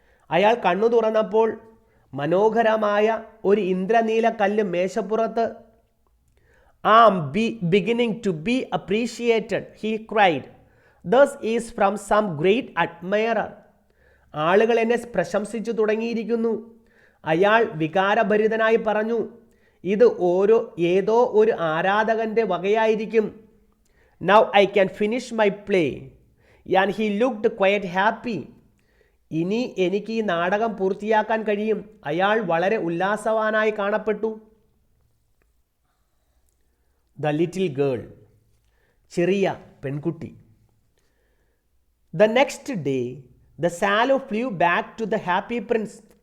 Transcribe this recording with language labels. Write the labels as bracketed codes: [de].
[ml] അയാൾ കണ്ണു തുറന്നപ്പോൾ മനോഹരമായ ഒരു ഇന്ദ്രനീല കല്ല് മേശപ്പുറത്ത്. [en] I am beginning to be appreciated, he cried. This is from some great admirer. [ml] ആളുകൾ എന്നെ പ്രശംസിച്ചു തുടങ്ങിയിരിക്കുന്നു. അയാൾ വികാരഭരിതനായി പറഞ്ഞു, ഇത് ഏതോ ഒരു ആരാധകൻ്റെ വകയായിരിക്കും. [en] Now I can finish my play. And he looked quite happy. [ml] ഇനി എനിക്ക് ഈ നാടകം പൂർത്തിയാക്കാൻ കഴിയും. അയാൾ വളരെ ഉല്ലാസവാനായി കാണപ്പെട്ടു. [en] the little girl, [ml] ചെറിയ പെൺകുട്ടി. [en] The next day the swallow flew back to the Happy Prince.